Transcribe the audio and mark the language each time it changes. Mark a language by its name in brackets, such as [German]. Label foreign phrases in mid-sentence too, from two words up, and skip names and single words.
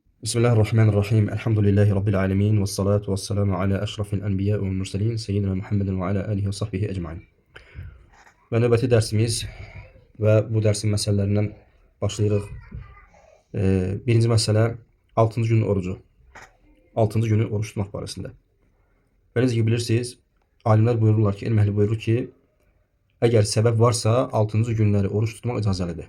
[Arabic] بسم الله الرحمن الرحيم. الحمد لله رب العالمين. والصلاة والسلام على أشرف الأنبياء والمرسلين. سيدنا محمد وعلى آله وصحبه أجمعين. [Azerbaijani] Və növbəti dərsimiz və bu dərsin məsələlərindən başlayırıq. Birinci məsələ 6-cı günün orucu. 6-cı günü oruç tutmaq barəsində. Və necə ki bilirsiniz, alimlər buyururlar ki, elm əhli buyurur ki, əgər səbəb varsa 6-cı günləri oruç tutmaq icazəlidir.